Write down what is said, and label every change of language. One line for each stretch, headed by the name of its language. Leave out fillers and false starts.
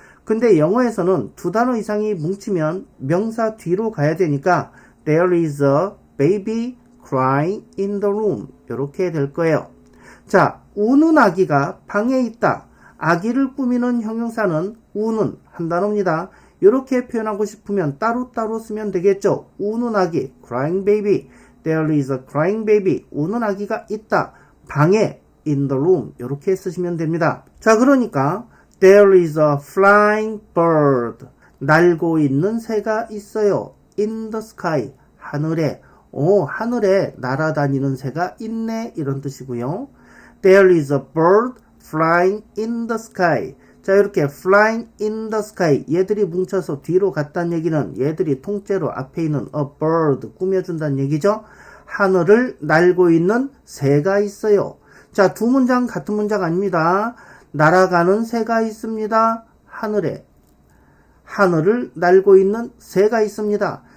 Korean: 근데 영어에서는 두 단어 이상이 뭉치면 명사 뒤로 가야 되니까
English: There is a baby crying in the room
Korean: 이렇게 될 거예요. 자, 우는 아기가 방에 있다. 아기를 꾸미는 형용사는 우는 한 단어입니다. 이렇게 표현하고 싶으면 따로따로 쓰면 되겠죠. 우는 아기,
English: crying baby. There is a crying baby.
Korean: 우는 아기가 있다. 방에
English: in the room.
Korean: 이렇게 쓰시면 됩니다. 자, 그러니까
English: There is a flying bird.
Korean: 날고 있는 새가 있어요.
English: In the sky.
Korean: 하늘에. 하늘에 날아다니는 새가 있네. 이런 뜻이고요.
English: There is a bird flying in the sky.
Korean: 자, 이렇게
English: flying in the sky.
Korean: 얘들이 뭉쳐서 뒤로 갔다는 얘기는 얘들이 통째로 앞에 있는 a bird 꾸며준다는 얘기죠. 하늘을 날고 있는 새가 있어요. 자, 두 문장 같은 문장 아닙니다. 날아가는 새가 있습니다. 하늘에. 하늘을 날고 있는 새가 있습니다.